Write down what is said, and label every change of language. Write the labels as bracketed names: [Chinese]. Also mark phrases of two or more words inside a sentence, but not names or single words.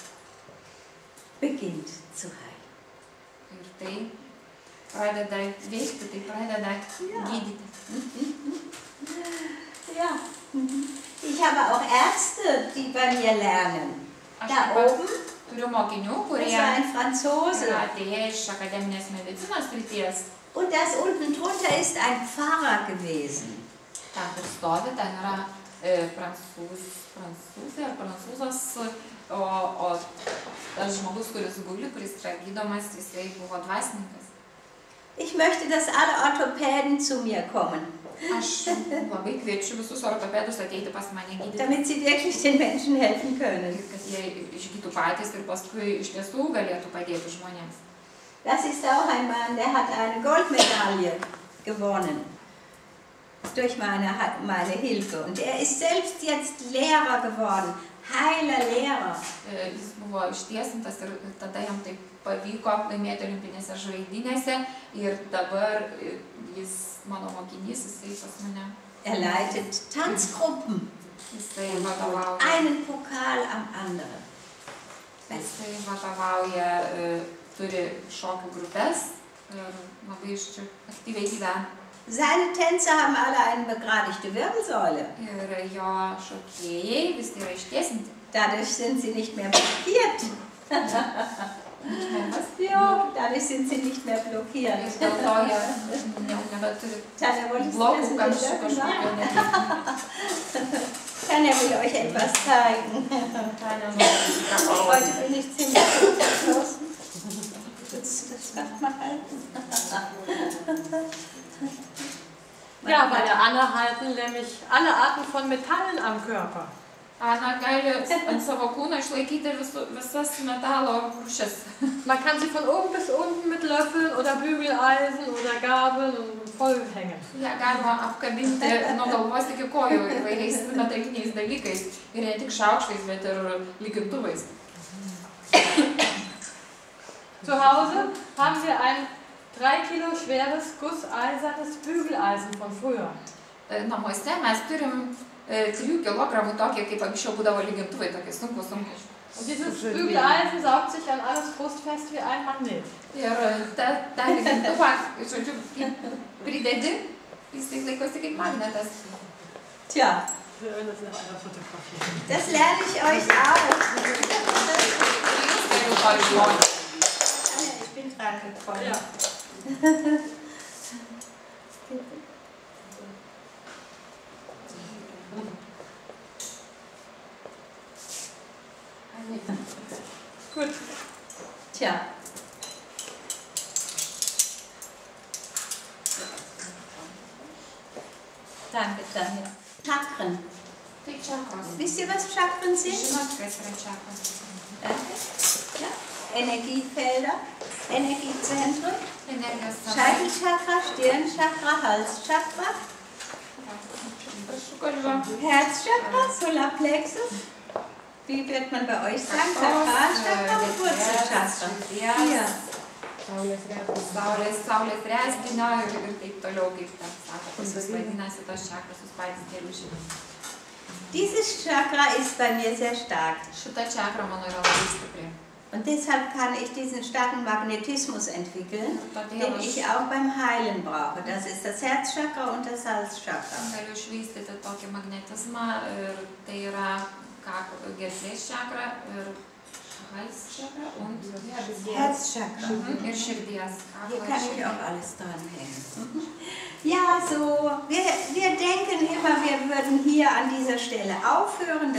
[German] Beginnt zu heilen. [Lithuanian] Ir tai pradeda veikti, tai pradeda gydyti. [German] Ja. Ich habe auch Ärzte, die bei mir lernen. Da oben, [Lithuanian] Turiu mokinių, kurie [German] das war ein Franzose. [Lithuanian] yra atėję iš akademinės medicinos srities. [German] Und das unten drunter ist ein Pfarrer gewesen. [Lithuanian] Ten, kur stovi, ten yra prancūzė ar prancūzas, o tas žmogus, kuris guli, kuris yra gydomas, jisai buvo dvasininkas. [German] Ich möchte, dass alle Orthopäden zu mir kommen, [Lithuanian] Aš labai kviečiu visus ortopedus ateiti pas mane gydyti, [German] damit sie wirklich den Menschen helfen können. [Lithuanian] kad jie išgytų patys ir paskui iš tiesų galėtų padėti žmonėms. [German] Das ist auch ein Mann, der hat eine Goldmedaille gewonnen. durch meine Hilfe. Und er ist selbst jetzt Lehrer geworden, heiler Lehrer. [Lithuanian] Jis buvo ištiesintas ir tada jam taip pavyko laimėti olimpinėse žaidynėse ir dabar jis mano mokinys, jisai pas mane. [German] Er leitet Tanzgruppen. [Lithuanian] Jisai vadovauja. [German] Einen Pokal am anderen. [Lithuanian] Jisai vadovauja, turi šokių grupės ir labai aktyviai gyvena. [German] Seine Tänzer haben alle eine begradigte Wirbelsäule. [Lithuanian] Ir jo šokėjai visi yra ištiesinti. [German] Dadurch sind sie nicht mehr blockiert. Ja, dadurch sind sie nicht mehr blockiert. [Lithuanian] Dėl to jie nebeturi blokų kamščių kažkokio netikimo. [German] Tanja will euch etwas zeigen. Heute bin ich ziemlich verschlossen. Willst du das Rad mal halten? Ja, bei der Anna halten nämlich alle Arten von Metallen am Körper. [Lithuanian] Ana gali ant savo kūno išlaikyti visas metalo rūšis. [German] Man kann sie von oben bis unten mit Löffeln oder Bügeleisen oder Gabeln voll hängen. Ja, [Lithuanian] galima apkabinti nuo galvos iki kojų įvairiais metaliniais dalykais. Ir ne tik šaukštais, bet ir lygintuvais. [German] Zu Hause haben wir ein 3 Kilo schweres gusseisernes Bügeleisen von früher. [Lithuanian] Namuose mes turim 3 kilogramų tokie, kaip anksčiau būdavo lygintuvai, tokie sunkus. [German] Und dieses Bügeleisen saugt sich an alles Brust fest wie ein Magnet. [Lithuanian] Ir tą lygintuvą, žodžiu, pridedi, jis laikosi kaip magnetas. [German] Tja, das lerne ich euch auch. Ich bin dran gekommen. Ja. Gut. Tja. Danke, Tanja. Chakren. [Lithuanian] Tai čakros. [German] Wisst ihr, was Chakren sind? [Lithuanian] Žinot, kas yra čakros? [German] Danke. Ja. Energiefelder, Energiezentren, [Lithuanian] Energijos centrai. [German] Scheitelchakra, Stirnchakra, Halschakra, Herzchakra, Solarplexus. Wie wird man bei euch sagen? Sakralchakra und Wurzelchakra. Hier. [Lithuanian] Saulės rezginio ir taip toliau, kaip ten sako, pas vis vadinasi tos čakros, jūs patys geriau žinote. [German] Dieses Chakra ist bei mir sehr stark. [Lithuanian] Šita čakra mano yra labai stipri. [German] Und deshalb kann ich diesen starken Magnetismus entwickeln, den ich auch beim Heilen brauche. Das ist das Herzchakra und das Halschakra. [Lithuanian] Galiu išvystyti tokį magnetizmą ir tai yra gerklės čakra ir [German] halschakra und Herzchakra. [Lithuanian] Ir širdies. [German] Hier kann ich auch alles dranhängen. Ja, so, wir denken immer, wir würden hier an dieser Stelle aufhören.